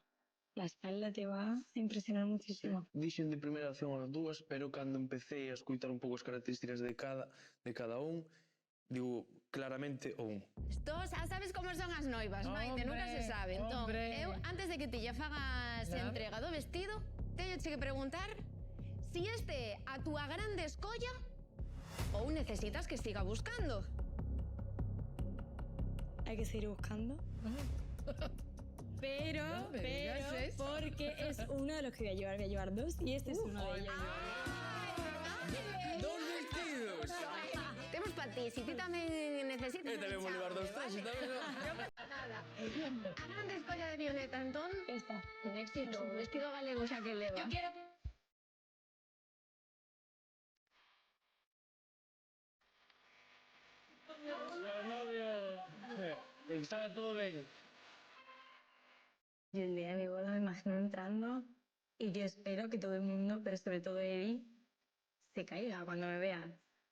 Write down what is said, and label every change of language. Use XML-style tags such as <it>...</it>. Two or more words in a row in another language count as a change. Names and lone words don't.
<es>La espalda te va a impresionar muchísimo.</es> <gl>Dixen de primeira opción as dúas, pero cando empecé a escutar un pouco as características de cada un, digo claramente o un. Esto, sabes como son as noivas, Maite, nunca se sabe. Entón,</gl> <es>hombre.</es> <gl>eu, antes de que ti lle fagas Claro. entrega do vestido, teño que preguntar si este é a túa grande escolla ou necesitas que siga buscando.</gl> <es>Hay que seguir buscando. Pero, No me digas eso. porque es uno de los que voy a llevar 2 y este es uno de ellos. Dos vestidos!</es> <gl>Temos para ti, si ti tamén necesitas... Tamén vou levar dos traxes, tamén. A grande escolla de Violeta, entón, Esta. un éxito, o vestido galego xa que leva.</gl> <es>Yo quiero...</es> <gl>Está todo ben.</gl> <es>Yo el día de mi boda me imagino entrando y yo espero que todo el mundo, pero sobre todo Eddie, se caiga cuando me vea, seguramente.</es>